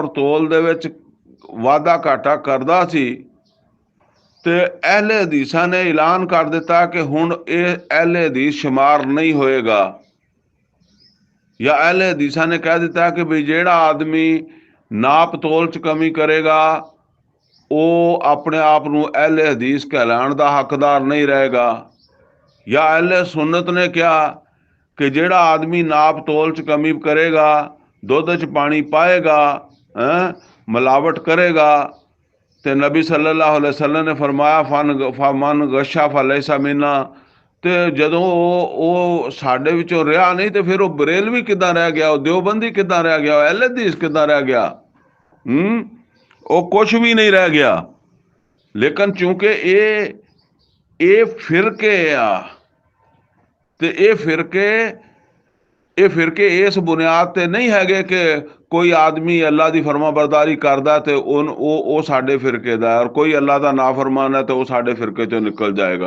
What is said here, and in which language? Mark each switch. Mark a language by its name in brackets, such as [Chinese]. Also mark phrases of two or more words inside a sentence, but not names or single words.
[Punjabi] ਤੋਲ ਦੇ ਵਿੱਚ ਵਾਧਾ ਘਾਟਾ ਕਰਦਾ ਸੀ ਤੇ ਅਹਿਲੇ ਹਦੀਸਾਂ ਨੇ ਐਲਾਨ ਕਰ ਦਿੱਤਾ ਕਿ ਹੁਣ ਇਹ ਅਹਿਲੇ ਹਦੀਸ ਸ਼ੁਮਾਰ ਨਹੀਂ ਹੋਏਗਾ, ਜਾਂ ਅਹਿਲੇ ਹਦੀਸਾਂ ਨੇ ਕਹਿ ਦਿੱਤਾ ਕਿ ਵੀ ਜਿਹੜਾ ਆਦਮੀ ਨਾਪ ਤੋਲ 'ਚ ਕਮੀ ਕਰੇਗਾ ਉਹ ਆਪਣੇ ਆਪ ਨੂੰ ਅਹਿਲੇ ਹਦੀਸ ਕਹਿਲਾਉਣ ਦਾ ਹੱਕਦਾਰ ਨਹੀਂ ਰਹੇਗਾ। ਜਾਂ ਅਹਿਲੇ ਸੁਨਨਤ ਨੇ ਕਿਹਾ ਕਿ ਜਿਹੜਾ ਆਦਮੀ ਨਾਪ ਤੋਲ 'ਚ ਕਮੀ ਕਰੇਗਾ, ਦੁੱਧ 'ਚ ਪਾਣੀ ਪਾਏਗਾ, ਮਿਲਾਵਟ ਕਰੇਗਾ, ਤੇ ਨਬੀ [Arabic] صلى الله عليه وسلم [Punjabi] ਨੇ ਫਰਮਾਇਆ [Arabic] فمن غش فليس منا, [Punjabi] ਤੇ ਜਦੋਂ ਉਹ ਸਾਡੇ ਵਿੱਚੋਂ ਰਿਹਾ ਨਹੀਂ ਤੇ ਫਿਰ ਉਹ ਬਰੇਲਵੀ ਕਿੱਦਾਂ ਰਹਿ ਗਿਆ, ਉਹ ਦਿਓਬੰਦੀ ਕਿੱਦਾਂ ਰਹਿ ਗਿਆ, ਉਹ ਅਹਿਲੇ ਹਦੀਸ ਕਿੱਦਾਂ ਰਹਿ ਗਿਆ? ਉਹ ਕੁਝ ਵੀ ਨਹੀਂ ਰਹਿ ਗਿਆ। ਲੇਕਿਨ ਚੂੰਕਿ ਇਹ ਫਿਰਕੇ ਆ, ਤੇ ਇਹ ਫਿਰਕੇ ਇਸ ਬੁਨਿਆਦ ਤੇ ਨਹੀਂ ਹੈਗੇ ਕਿ ਕੋਈ ਆਦਮੀ ਅੱਲਾ ਦੀ ਫਰਮਾਬਰਦਾਰੀ ਕਰਦਾ ਤੇ ਉਹ ਸਾਡੇ ਫਿਰਕੇ ਦਾ, ਔਰ ਕੋਈ ਅੱਲਾ ਦਾ ਨਾਫਰਮਾਨ ਹੈ ਤੇ ਉਹ ਸਾਡੇ ਫਿਰਕੇ ਚੋਂ ਨਿਕਲ ਜਾਏਗਾ।